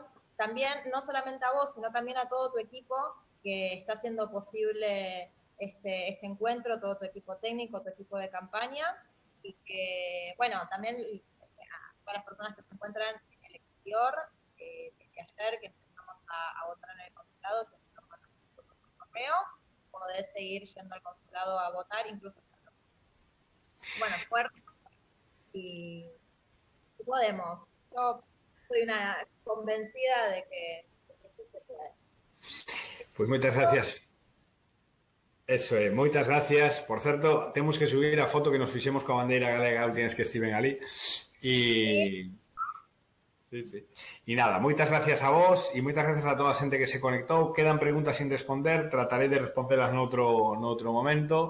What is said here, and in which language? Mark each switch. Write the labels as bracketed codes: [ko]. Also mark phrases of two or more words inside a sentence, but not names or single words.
[es] También, no solamente a vos, sino también a todo tu equipo que está haciendo posible este encuentro, todo tu equipo técnico, tu equipo de campaña, y que, bueno, también a todas las personas que se encuentran en el exterior, desde ayer que empezamos a votar en el consulado, si no con nuestro correo, podés seguir yendo al consulado a votar, incluso, bueno, fuerte, y podemos. Yo soy una convencida de que se puede. Pues muchas gracias. [gl] Eso é, moitas gracias. Por certo, temos que subir a foto que nos fixemos coa bandeira galega a última vez que estiven ali. E sí. E nada, moitas gracias a vos e moitas gracias a toda a xente que se conectou. [es] Quedan preguntas sin responder, [gl] tratarei de [es] responderlas [gl] noutro momento.